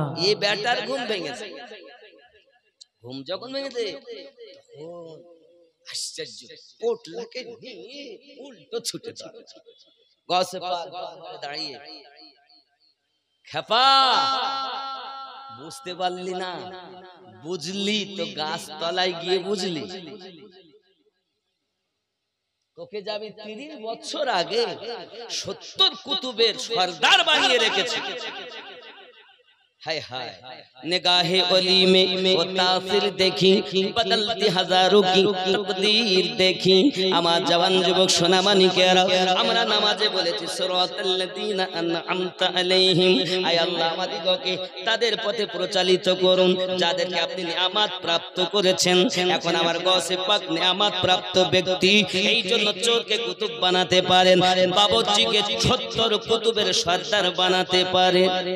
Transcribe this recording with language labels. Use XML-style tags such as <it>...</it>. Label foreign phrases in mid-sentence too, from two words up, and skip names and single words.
<bn>এই ব্যাটার ঘুম ভেঙেছে, ঘুম যখন ভেঙেছে আশ্চর্য পোটলাকে নিয়ে উল্টো ছুটে গাছে দাঁড়িয়ে, খেপা বুঝতে পারলি না? বুঝলি তো গাছ তলায় গিয়ে বুঝলি। তোকে যাবি 30 বছর আগে 70 কুতুবের সর্দার বানিয়ে রেখেছে।</bn> <ur>ہائے ہائے نگاہِ ولی میں وہ تاثیر دیکھی، بدلتی ہزاروں کی تقدیر دیکھی.</ur> <bn>আমার জওয়ান যুবক সোনামানি কেরা আমরা নামাজে বলেছি</bn> <ar>صراط الذين أنعمت عليهم,</ar> <bn>আয় আল্লাহ আমাদিগকে তাদের পথে পরিচালিত করুন যাদেরকে আপনি নিয়ামত প্রাপ্ত করেছেন। এখন আমার গৌসে পাক নিয়ামত প্রাপ্ত ব্যক্তি, এই জন্য চোরকে কুতুব বানাতে পারেন, বাবুর্চিকে 70 কুতুবের সর্দার বানাতে পারেন।</bn>